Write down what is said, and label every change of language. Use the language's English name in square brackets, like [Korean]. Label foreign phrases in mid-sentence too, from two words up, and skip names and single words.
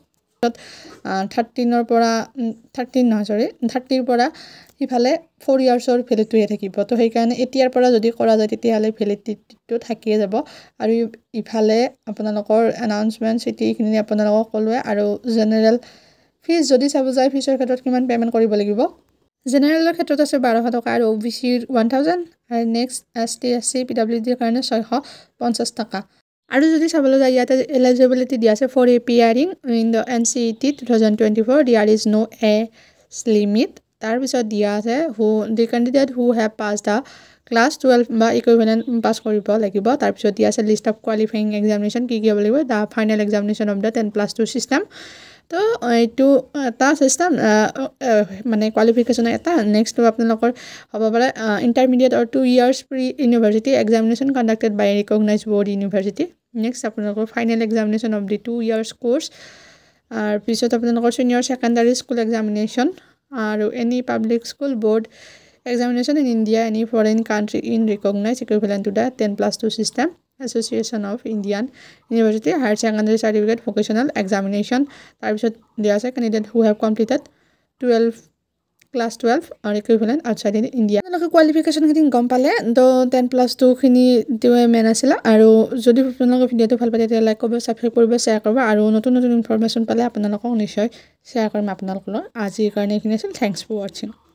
[Assamese] 30ৰ পৰা 30ৰ পৰা ইফালে 4 [English] yearsৰ validityয়ে [Assamese] থাকিব তো সেই কাৰণে এতিয়াৰ পৰা যদি কৰা যায় তেতিয়াহ'লে ভেলিডিটিটো থাকিয়ে যাব আৰু ইফালে আপোনালোকৰ এনাউন্সমেন্ট সিটিখিনি আপোনালোকক কলোৱে আৰু [English] general fees [Assamese] যদি চাব যায় ফিজৰ ক্ষেত্ৰত কিমান পেমেন্ট কৰিব লাগিব জেনাৰেলৰ ক্ষেত্ৰত আছে 1200 টকা আৰু ওবিসিৰ 1000 আৰু [English] next ST SC PwDৰ [Assamese] কাৰণে 650 টকা আৰু যদি চাবলৈ যায় ইয়াতে [English] eligibility [Assamese] দিয়া আছে [English] for appearing in the NCET 2024 there is no age limit [Assamese] তাৰপিছত দিয়া আছে [English] the candidate who have pass the class 12 বা equivalent [Assamese] পাছ কৰিব লাগিব তাৰপিছত দিয়া আছে [English] list of qualifying examination [Assamese] কি হ'ব [English] লাগিব the final examination of the 10+2 system [Assamese] তো এইটো এটা চিষ্টেম মানে কোৱালিফিকেশ্যন এটা নেক্সটটো আপোনালোকৰ হ'ব পাৰে [English] intermediate or 2 years pre university examination conducted by recognised board university next আপোনালোকৰ final examination of the 2 years course [Assamese] আৰু পিছত আপোনালোকৰ [English] senior secondary school examination আৰু any public school board examination in India any foreign country in recognized equivalent to the 10+2 system Association of Indian University Higher Secondary Certificate Vocational Examination [Assamese] তাৰপিছত দিয়া আছে [English] candidate who have completed class 12 or equivalent outside in India [Assamese] আপোনালোকে কোৱালিফিকেশ্যন খিনি গম পালে তো 10+2 খিনি দিওৱে মেন আছিল আৰু যদি আপোনালোকে ভিডিওটো ভাল পায় তেতিয়া লাইক কৰিব সাবস্ক্ৰাইব কৰিব শ্বেয়াৰ কৰিব আৰু নতুন নতুন ইনফৰমেশ্যন পালে আপোনালোকক নিশ্চয় শ্বেয়াৰ কৰিম আপোনালোকৰ আজিৰ কাৰণে এইখিনি আছিল [English] thanks for watching